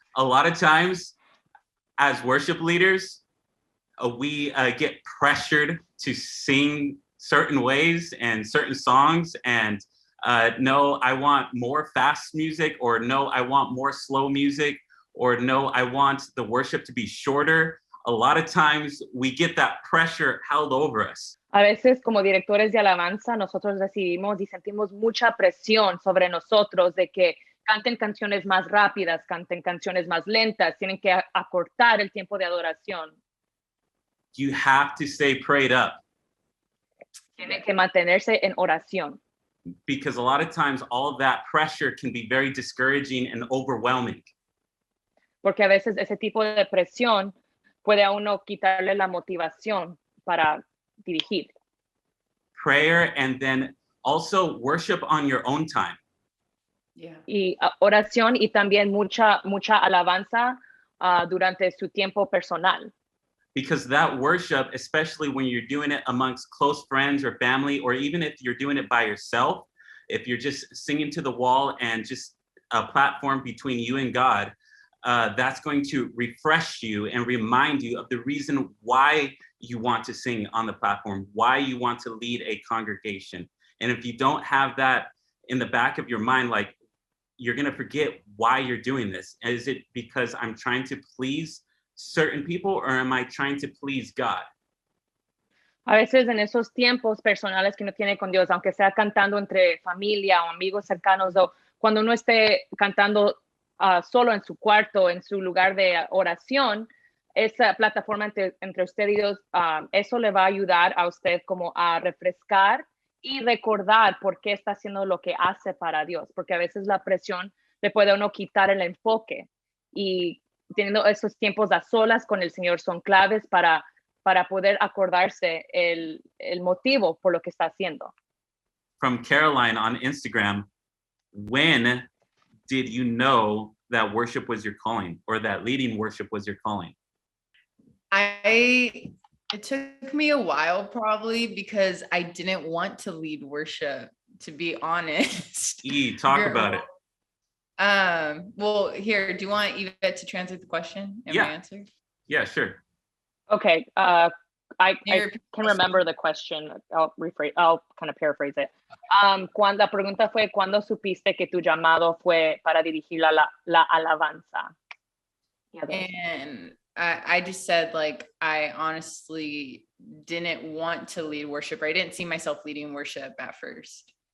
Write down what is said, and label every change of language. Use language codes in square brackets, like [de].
[en] A lot of times as worship leaders, we get pressured to sing certain ways and certain songs and no, I want more fast music, or no, I want more slow music, or no, I want the worship to be shorter. A lot of times we get that pressure held over us. [es] A veces como directores de alabanza nosotros recibimos y sentimos mucha presión sobre nosotros de que canten canciones más rápidas, canten canciones más lentas, tienen que acortar el tiempo de adoración. [en] You have to stay prayed up. [es] Tienen que mantenerse en oración. [en] Because a lot of times all of that pressure can be very discouraging and overwhelming. [es] Porque a veces ese tipo de presión puede a uno quitarle la motivación para dirigir. [en] Prayer and then also worship on your own time. Yeah. [es] Y oración y también mucha alabanza durante su tiempo personal. [en] Because that worship, especially when you're doing it amongst close friends or family, or even if you're doing it by yourself, if you're just singing to the wall and just a platform between you and God, that's going to refresh you and remind you of the reason why you want to sing on the platform, why you want to lead a congregation. And if you don't have that in the back of your mind, like, you're going to forget why you're doing this. Is it because I'm trying to please certain people, or am I trying to please God? [es] A veces en esos tiempos personales que uno tiene con Dios, aunque sea cantando entre familia o amigos cercanos, o cuando uno esté cantando solo en su cuarto, en su lugar de oración, esa plataforma entre usted y Dios, eso le va a ayudar a usted como a refrescar y recordar por qué está haciendo lo que hace para Dios, porque a veces la presión le puede a uno quitar el enfoque, y teniendo esos tiempos a solas con el Señor son claves para poder acordarse el motivo por lo que está haciendo. [en] From Caroline on Instagram, when did you know that worship was your calling, or that leading worship was your calling? It took me a while, probably because I didn't want to lead worship, to be honest. Talk about it. Well, here, do you want Yvette to translate the question and my answer? Yeah, sure. Okay. I can remember the question. I'll kind of paraphrase it. [es] La pregunta fue, ¿cuándo supiste que tu llamado fue para dirigir la alabanza? [en] And I just said, like, I honestly didn't want to lead worship, or I didn't see myself leading worship at first.